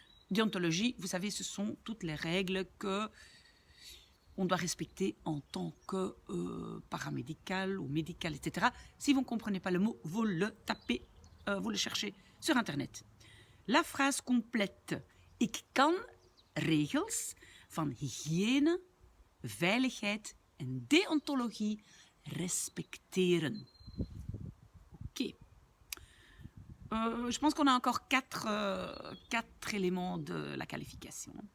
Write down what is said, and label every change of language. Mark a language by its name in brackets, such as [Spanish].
[French] Déontologie, vous savez, ce sont toutes les règles que on doit respecter en tant que paramédical ou médical, etc. Si vous ne comprenez pas le mot, vous le tapez, vous le cherchez sur Internet. La phrase complète. [Dutch] Ik kan regels van hygiëne, veiligheid en deontologie respecteren. [French] Ok. Je pense qu'on a encore quatre éléments de la qualification.